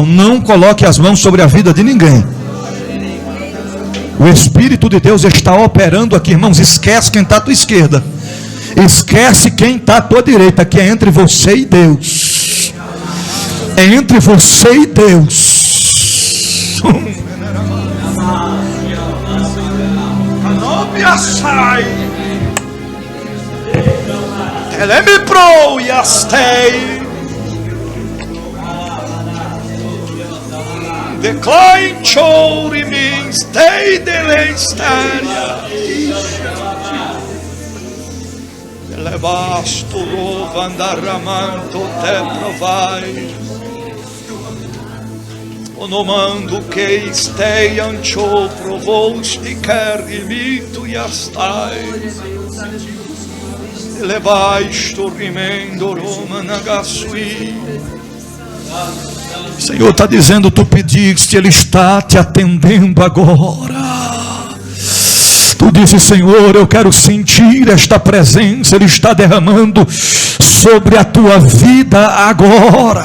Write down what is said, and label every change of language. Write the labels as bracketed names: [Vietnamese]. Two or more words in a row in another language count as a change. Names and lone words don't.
[Portuguese] Não coloque as mãos sobre a vida de ninguém. O Espírito de Deus está operando aqui, irmãos. Esquece quem está à tua esquerda, esquece quem está à tua direita, que é entre você e Deus. É entre você e Deus. Decline chori means stay the staria. Levasto rovandarramanto te provai. Onomando que stei ancho provosti carrimito e astai. O Senhor está dizendo, tu pediste, Ele está te atendendo agora. Tu dizes, Senhor, eu quero sentir esta presença, Ele está derramando sobre a tua vida agora.